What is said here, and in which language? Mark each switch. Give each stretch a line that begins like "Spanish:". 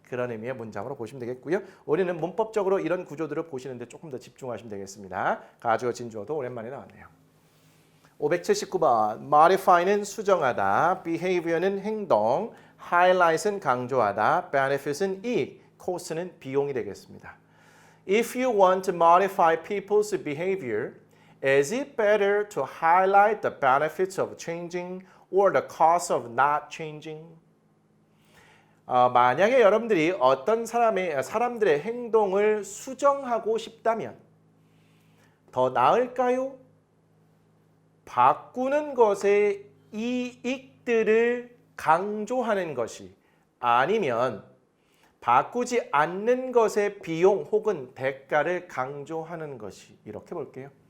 Korean: 그런 의미의 문장으로 보시면 되겠고요. 우리는 문법적으로 이런 구조들을 보시는데 조금 더 집중하시면 되겠습니다. 가주어 진주어도 오랜만에 나왔네요. 579번 modify는 수정하다, behavior는 행동, highlight은 강조하다, benefit은 이익, cost는 비용이 되겠습니다.
English: If you want to modify people's behavior, is it better to highlight the benefits of changing or the cost of not changing?
Korean: 만약에 여러분들이 어떤 사람들의 행동을 수정하고 싶다면 더 나을까요? 바꾸는 것의 이익들을 강조하는 것이 아니면 바꾸지 않는 것의 비용 혹은 대가를 강조하는 것이 이렇게 볼게요.